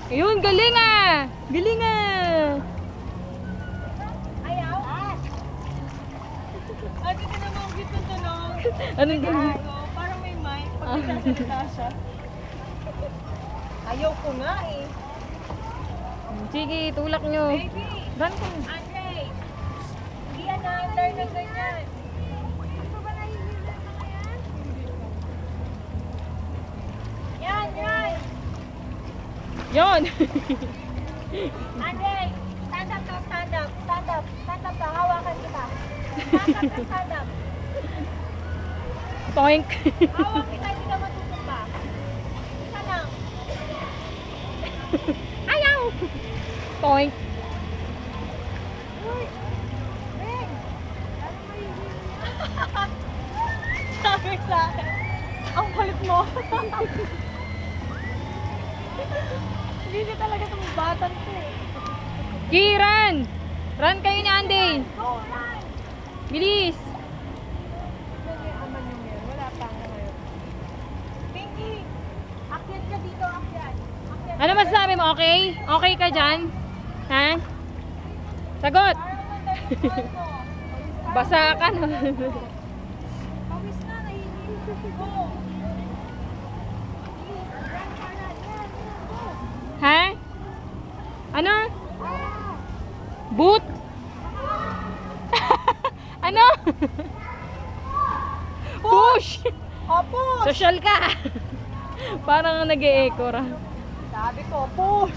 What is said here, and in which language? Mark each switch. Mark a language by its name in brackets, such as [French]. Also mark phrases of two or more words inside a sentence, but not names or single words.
[Filipino] Ayun, galing ah. Galing ah. Ayaw? Ate ka naman ang cute ng tunog. Anong galing? Parang may mic. Pag nagsasalita siya. Ayaw ko nga eh. Sige, tulak nyo. Baby! Run ka. Andre! Hindi yan na-under ng ganyan. Yan, yan! Yon. Andre, [English] stand up ka, stand up. Stand up. Stand up ka, [Filipino] hawakan kita. [English] Stand up ka, stand up. Toink. [Filipino] Hawak kita, hindi ka matutok pa. Isa lang. Ayaw. Toink. Uy! Beng! Ano mo yung Sabi sa akin, ang kulit mo. Hindi siya talaga itong batan ko eh. Kiran. Run kayo ni Andy. [English] Go, run! [Filipino] Bilis. Aman yung yan. Wala pa nga ngayon. Pinky! Akyat ka dito, akyat. Akyat. Ano masasabi mo? Okay? Okay ka dyan? Ha? Sagot. Parang mandar yung buwan mo. Basa ka na. Pawis na, nahihintay. Go! [English] Run, run, run, go! [Filipino] Ha? Ano? Ah! Boot? Ano? Push! Opo! Social ka. Parang nag-e-echo ra. Sabi ko, push!